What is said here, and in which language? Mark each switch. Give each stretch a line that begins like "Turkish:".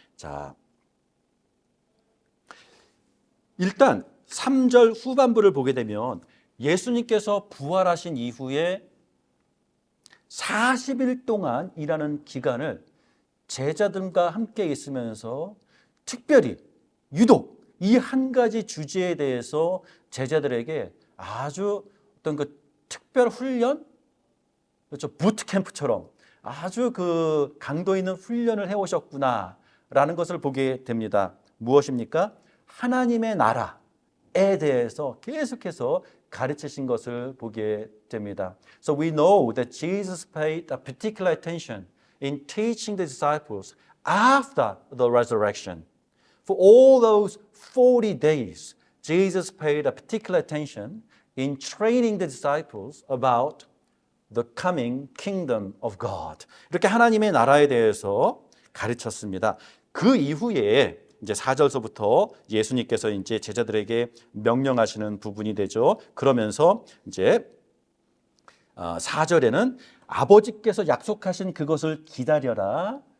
Korean: 자, 일단 3절 후반부를 보게 되면 예수님께서 부활하신 이후에 40일 동안 일하는 기간을 제자들과 함께 있으면서 특별히 유독 이 한 가지 주제에 대해서 제자들에게 아주 어떤 그 특별 훈련, 그렇죠, 부트캠프처럼 아주 그 강도 있는 훈련을 해오셨구나라는 것을 보게 됩니다. 무엇입니까? 하나님의 나라에 대해서 계속해서 가르치신 것을 보게 됩니다.
English: So we know that Jesus paid a particular attention in teaching the disciples after the resurrection. For all those 40 days, Jesus paid a particular attention in training the disciples about the coming kingdom of God.
Korean: 이렇게 하나님의 나라에 대해서 가르쳤습니다. 그 이후에 이제 4절서부터 예수님께서 이제 제자들에게 명령하시는 부분이 되죠. 그러면서 이제 4절에는 아버지께서 약속하신 그것을 기다려라.